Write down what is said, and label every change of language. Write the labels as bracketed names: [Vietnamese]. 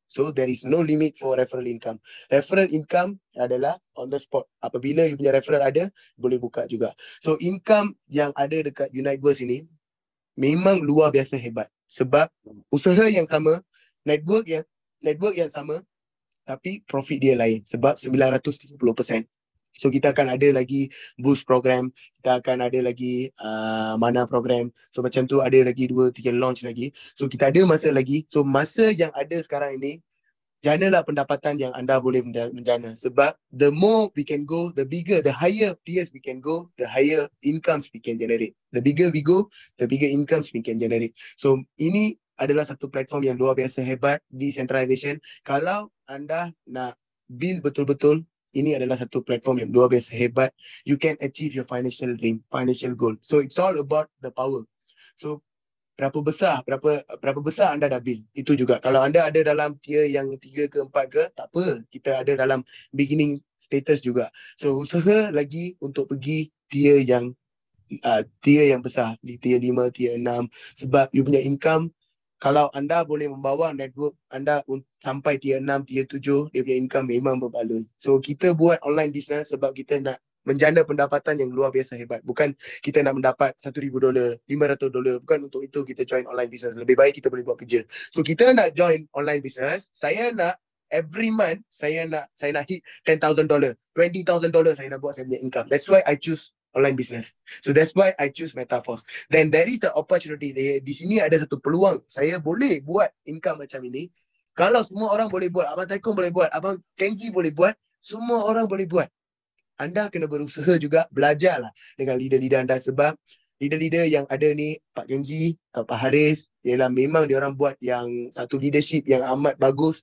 [English] So there is no limit for referral income. Referral income adalah on the spot. [Malay] Apabila you punya referral ada, boleh buka juga. So income yang ada dekat Uniteverse ini memang luar biasa hebat. Sebab usaha yang sama, network yang sama, tapi profit dia lain. Sebab 930%. So kita akan ada lagi boost program, kita akan ada lagi mana program. So macam tu ada lagi 2-3 launch lagi. So kita ada masa lagi. So masa yang ada sekarang ini, janalah pendapatan yang anda boleh menjana. Sebab [English] the more we can go, the bigger, the higher tiers we can go, the higher incomes we can generate. The bigger we go, the bigger incomes we can generate. [Malay] So ini adalah satu platform yang luar biasa hebat, decentralization. Kalau anda nak build betul-betul, ini adalah satu platform yang luar biasa hebat. [English] You can achieve your financial dream, financial goal. So it's all about the power. [Malay] So berapa besar anda dah build, itu juga. Kalau anda ada dalam tier yang 3 ke 4 ke, tak apa, kita ada dalam beginning status juga. So usaha lagi untuk pergi tier yang besar, di tier 5, tier 6. Sebab you punya income, kalau anda boleh membawa network anda sampai tier 6, tier 7, dia punya income memang berbaloi. So kita buat online business sebab kita nak menjana pendapatan yang luar biasa hebat. Bukan kita nak mendapat $1,000, $500. Bukan untuk itu kita join online business. Lebih baik kita boleh buat kerja. So kita nak join online business, saya nak [English] every month [Malay] saya nak hit $10,000, $20,000 saya nak buat saya punya income. [English] That's why I choose online business. So that's why I choose MetaForce. Then there is the opportunity. [Malay] Di sini ada satu peluang. Saya boleh buat income macam ini. Kalau semua orang boleh buat, Abang Taikon boleh buat, Abang Kenzi boleh buat, semua orang boleh buat. Anda kena berusaha juga, belajarlah dengan leader-leader anda. Sebab leader-leader yang ada ni, Pak Kenzi, Pak Haris, ialah memang dia orang buat yang satu leadership yang amat bagus.